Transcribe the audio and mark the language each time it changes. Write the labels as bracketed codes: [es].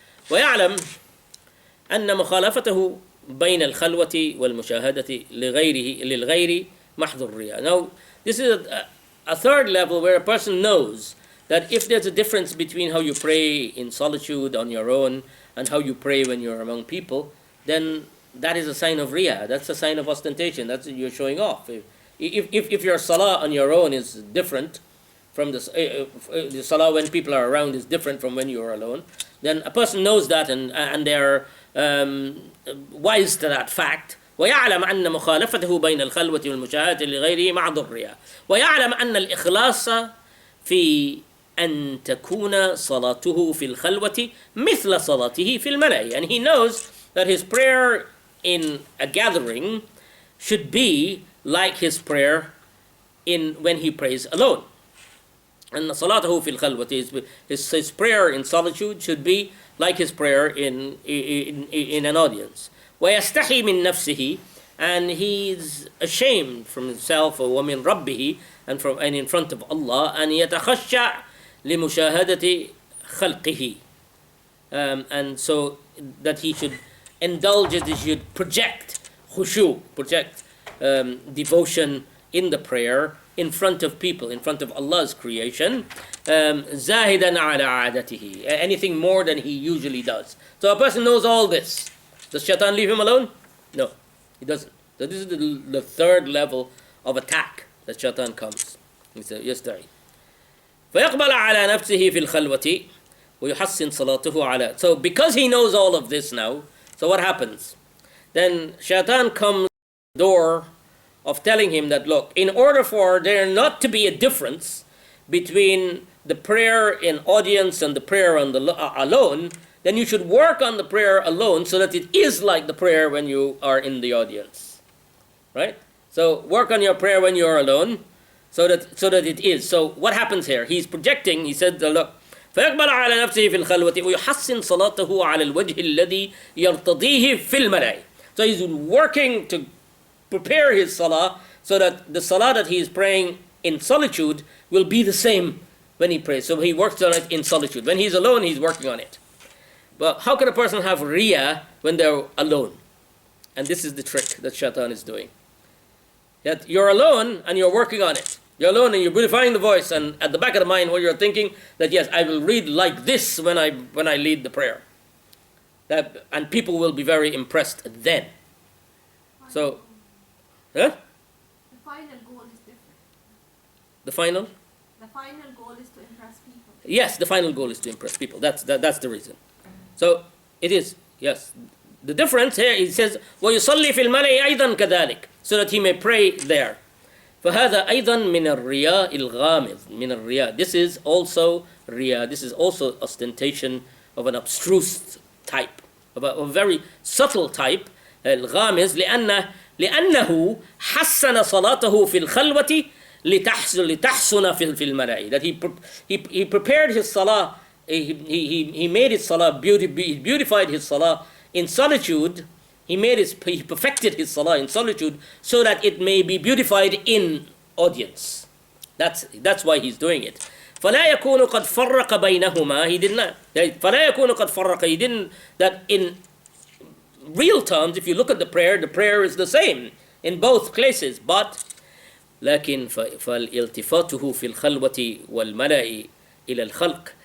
[ar] ويعلم أن مخالفته بين الخلوة والمشاهدة للغير محض الرياء. [en] Now this is a third level where a person knows that if there's a difference between how you pray in solitude on your own and how you pray when you're among people, then that is a sign of riyah. That's a sign of ostentation. That's you're showing off. If your salah on your own is different from the salah when people are around is different from when you are alone, then a person knows that and they're wise to that fact. [ar] ويعلم أن مخالفته بين الخلوة والمشاهدة لغيره محض الرياء. ويعلم أن الإخلاص في أن تكون صلاته في الخلوة مثل صلاته في الملأ. [en] And he knows that his prayer in a gathering should be like his prayer when he prays alone. And [ar] صلاته في الخلوة, [en] his prayer in solitude should be like his prayer in an audience. [ar] ويستحي من نفسه, [en] and he's ashamed from himself [ar] ومن ربه [en] and in front of Allah [ar] أن يتخشع لمشاهدة خلقه, [en] and so that he should indulge it, he should project khushu, project devotion in the prayer in front of people, in front of Allah's creation, [ar] زاهدا على عادته, [en] anything more than he usually does. So a person knows all this. Does Shaytan leave him alone? No, he doesn't. So this is the third level of attack that Shaytan comes. He says, [ar] يستعين. فيقبل على نفسه في الخلوة ويحسن صلاته على. [en] So because he knows all of this now, so what happens? Then Shaytan comes to the door of telling him that, look, in order for there not to be a difference between the prayer in audience and the prayer on the alone, then you should work on the prayer alone so that it is like the prayer when you are in the audience. Right? So work on your prayer when you are alone so that it is. So what happens here? He's projecting, he said, look, [ar] فيقبل على نفسه في الخلوة ويحسن صلاته على الوجه الذي يرتضيه في الملأ. [en] So he's working to prepare his salah so that the salah that he is praying in solitude will be the same when he prays. So he works on it in solitude. When he's alone, he's working on it. But how can a person have riya when they're alone? And this is the trick that Shaitan is doing. That you're alone and you're working on it. You're alone and you're beautifying the voice, and at the back of the mind what you're thinking that yes, I will read like this when I lead the prayer. And people will be very impressed then. So, huh? The final goal is different. The final? The final goal is to impress people. Yes, the final goal is to impress people. That's the reason. So it is, yes. The difference here, he says, [ar] وَيُصَلِّي فِي الْمَلَئِ أَيْضًا كَذَلِكَ, [en] so that he may pray there. [ar] فَهَذَا أَيْضًا مِنَ الرِّيَاءِ الْغَامِضِ مِنَ الرِّيَاءِ. [en] This is also riya. This is also ostentation of an abstruse type, of a very subtle type. [ar] الغامض لأنه حسن صلاته في الخلوة لتحسن في الملأ. [en] That he prepared his salah, he made his salah, beautified his salah in solitude. He perfected his salah in solitude so that it may be beautified in audience. That's why he's doing it. [ar] فلا يكون قد فرق بينهما. [en] He did not. [ar] فلا يكون قد فرق. [en] He didn't. That in real terms, if you look at the prayer is the same in both places. But [ar] لكن فالالتفاته في الخلوة والملأ إلى الخلق.